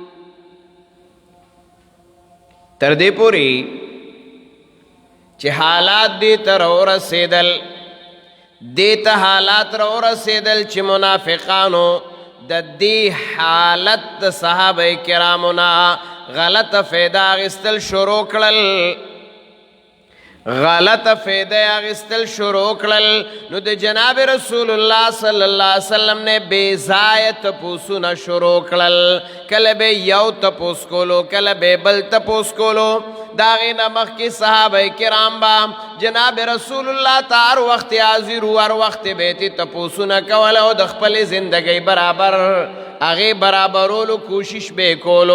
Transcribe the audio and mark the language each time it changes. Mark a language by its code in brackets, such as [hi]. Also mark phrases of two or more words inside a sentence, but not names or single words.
[ps] تر دې پورې چې حالات دې تر ورسېدل، دې ته حالات را ورسېدل چې منافقانو د دې حالت د صحابه کرامو نه غلطه فایده اخیستل شروع کړل، غلطه فایده اخیستل شروع کړل. نو د جناب رسول الله صلی الله علیه وسلم نے بے ځایه تپوسونه شروع کړل. کله به یو تپوس کولو، کله به بل تپوس کولو. د هغې نه مخکې صحابه کرام به جناب رسول الله ته هر وخت حاضر وو، هر وخت به یې تپوسونه کول او د خپلې زندګۍ برابر هغې برابرولو کوشش به یې کولو.